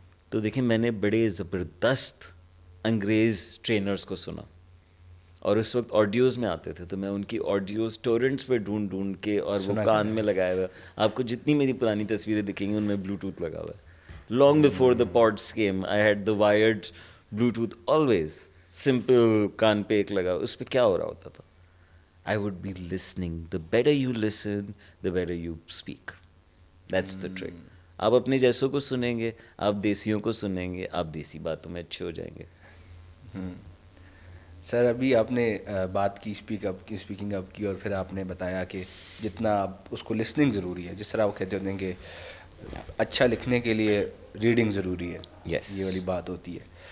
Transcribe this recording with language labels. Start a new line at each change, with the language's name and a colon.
Urdu: تو دیکھیں میں نے بڑے زبردست انگریز ٹرینرز کو سنا, اور اس وقت آڈیوز میں آتے تھے, تو میں ان کی آڈیوز ٹورنٹس پہ ڈھونڈ ڈھونڈ کے, اور وہ کان میں لگائے ہوئے. آپ کو جتنی میری پرانی تصویریں دکھیں گی ان میں بلوٹوتھ لگا ہوا ہے.
English: long before the pods came I had the wired Bluetooth always,
Urdu: simple کان پہ ایک لگا, اس پہ کیا ہو رہا ہوتا تھا,
English: I would be listening. The better you listen, the better you speak. That's the trick.
Urdu: آپ اپنے جیسوں کو سنیں گے, آپ دیسیوں کو سنیں گے, آپ دیسی باتوں میں اچھے ہو جائیں گے. سر ابھی آپ نے بات کی اسپیکنگ اپ کی, اور پھر آپ نے بتایا کہ جتنا آپ اس کو لسننگ ضروری ہے, جس طرح وہ کہتے ہوتے ہیں کہ اچھا لکھنے کے لیے ریڈنگ ضروری ہے, یہ والی بات ہوتی ہے.